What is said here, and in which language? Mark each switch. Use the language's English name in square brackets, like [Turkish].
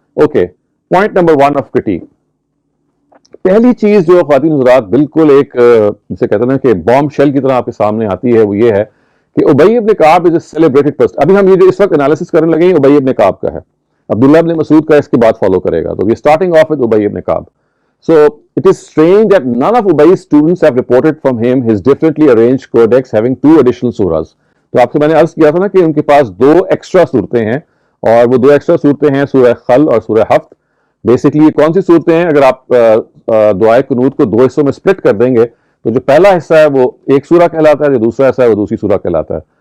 [English] Okay, point number 1 of critique. [Urdu] پہلی چیز جو خواتین حضرات بالکل ایک جسے کہتے ہیں نا کہ بام شیل کی طرح آپ کے سامنے آتی ہے وہ یہ ہے کہ ابی ابن کعب [English] Is a celebrated person. [Urdu] ابھی ہم یہ جو اس وقت انالیسس کرنے لگے ہیں ابی ابن کعب کا ہے, عبداللہ ابن مسعود کا اس کے بعد فالو کرے گا. [English] تو we are starting off with Ubay ibn Ka'b. So it is strange that none of Ubay's students have reported from him his differently arranged codex having 2 additional surahs. [Urdu] تو آپ سے میں نے عرض کیا تھا نا کہ ان کے پاس 2 ایکسٹرا صورتیں ہیں, اور وہ 2 ایکسٹرا صورتیں ہیں سورہ خل اور سورہ حفت. بیسکلی یہ کون سی صورتیں ہیں؟ اگر آپ دعائے قنوت کو 2 حصوں میں سپلٹ کر دیں گے تو جو پہلا حصہ ہے وہ ایک سورہ کہلاتا ہے, جو دوسرا حصہ ہے وہ دوسری سورہ کہلاتا ہے.